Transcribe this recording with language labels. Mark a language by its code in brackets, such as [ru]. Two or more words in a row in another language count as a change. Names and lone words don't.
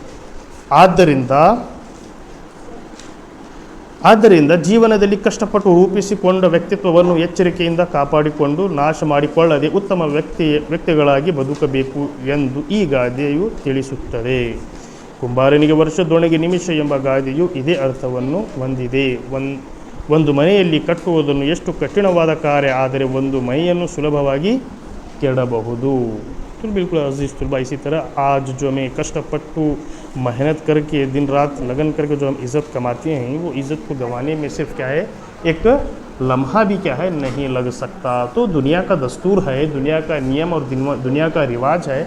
[kn] ಆದ್ದರಿಂದ ಜೀವನದಲ್ಲಿ ಕಷ್ಟಪಟ್ಟು ರೂಪಿಸಿಕೊಂಡ ವ್ಯಕ್ತಿತ್ವವನ್ನು ಎಚ್ಚರಿಕೆಯಿಂದ ಕಾಪಾಡಿಕೊಂಡು ನಾಶ ಮಾಡಿಕೊಳ್ಳದೆ ಉತ್ತಮ ವ್ಯಕ್ತಿಗಳಾಗಿ ಬದುಕಬೇಕು ಎಂದು ಈ ಗಾದೆಯು ತಿಳಿಸುತ್ತದೆ. ಕುಂಬಾರನಿಗೆ ವರ್ಷದೊಣಗಿ ನಿಮಿಷ ಎಂಬ ಗಾದೆಯು ಇದೇ ಅರ್ಥವನ್ನು ಹೊಂದಿದೆ. ಒಂದು ಮನೆಯಲ್ಲಿ ಕಟ್ಟುವುದನ್ನು ಎಷ್ಟು ಕಠಿಣವಾದ ಕಾರ್ಯ, ಆದರೆ ಒಂದು ಮನೆಯನ್ನು ಸುಲಭವಾಗಿ ಕೆಡಬಹುದು. [hi] तो बिल्कुल अजीज़ तलबा, इसी तरह आज जो हमें कष्टपट्टू मेहनत करके दिन रात लगन करके जो हम इज़्ज़त कमाते हैं, वो इज़्ज़त को गंवाने में सिर्फ क्या है, एक लम्हा भी क्या है नहीं लग सकता. तो दुनिया का दस्तूर है, दुनिया का नियम और दुनिया का रिवाज है.